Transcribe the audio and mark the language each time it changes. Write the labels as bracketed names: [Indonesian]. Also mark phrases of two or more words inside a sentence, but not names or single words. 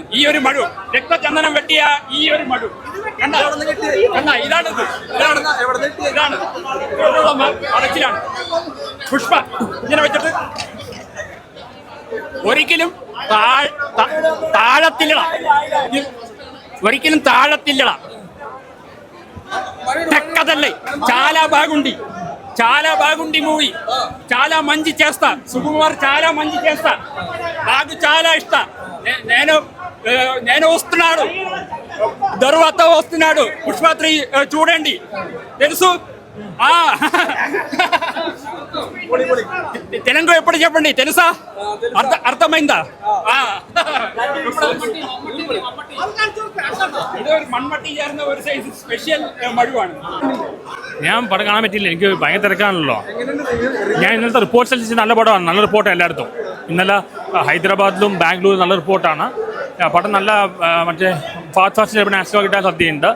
[Malayalam] ഈ ഒരു മഴു, രക്തചന്ദനം വെട്ടിയ ഈ ഒരു മഴു ഇതാണ് അടച്ചിലാണ്. പുഷ്പ ഇങ്ങനെ വെച്ചിട്ട് ഒരിക്കലും താഴത്തില്ലട. [Telugu] തെക്കതല്ലേ చాలా బాగుంది మూవీ. చాలా మంచి చేస్తా. సుకుమార్ చాలా మంచి చేస్తా. నాకు చాలా ఇష్టం. నేను వస్తున్నాడు, తరువాత వస్తున్నాడు. పుష్ప 3 చూడండి, తెలుసు. తెలుగు ఎప్పుడు చెప్పండి, తెలుసా? అర్థమైందా? [Malayalam] ഇതൊരു മൺമട്ടി ചേർന്ന ഒരു സൈസ് സ്പെഷ്യൽ മഴുവാണ്. ഞാൻ പടം കാണാൻ പറ്റില്ല, എനിക്ക് ഭയങ്കര തിരക്കാണല്ലോ. ഞാൻ ഇന്നലത്തെ റിപ്പോർട്ട്സ് അനുസരിച്ച് നല്ല പടമാണ്, നല്ല റിപ്പോർട്ടാണ് എല്ലായിടത്തും. ഇന്നലെ ഹൈദരാബാദിലും ബാംഗ്ലൂരും നല്ല റിപ്പോർട്ടാണ്. പടം നല്ല മറ്റേ ഫാസ്റ്റ് നാഷണൽ കിട്ടാൻ സാധ്യതയുണ്ട്.